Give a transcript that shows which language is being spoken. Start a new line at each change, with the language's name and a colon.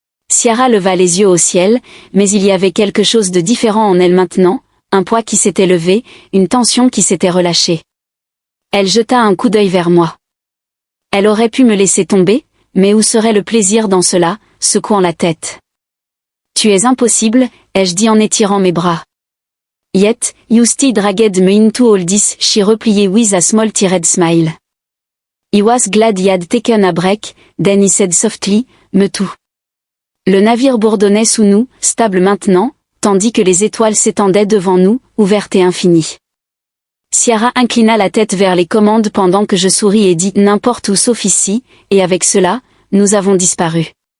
French: Ciara leva les yeux au ciel, mais il y avait quelque chose de différent en elle maintenant, un poids qui s'était levé, une tension qui s'était relâchée. Elle jeta un coup d'œil vers moi. Elle aurait pu me laisser tomber, mais où serait le plaisir dans cela, secouant la tête. Tu es impossible, ai-je dit en étirant mes bras.
English: Yet, you still dragged me into all this, she replied with a small-teared smile. He was glad he had taken a break, then he said softly, me too.
French: Le navire bourdonnait sous nous, stable maintenant, tandis que les étoiles s'étendaient devant nous, ouvertes et infinies. Ciara inclina la tête vers les commandes pendant que je souris et dis n'importe où sauf ici, et avec cela, nous avons disparu.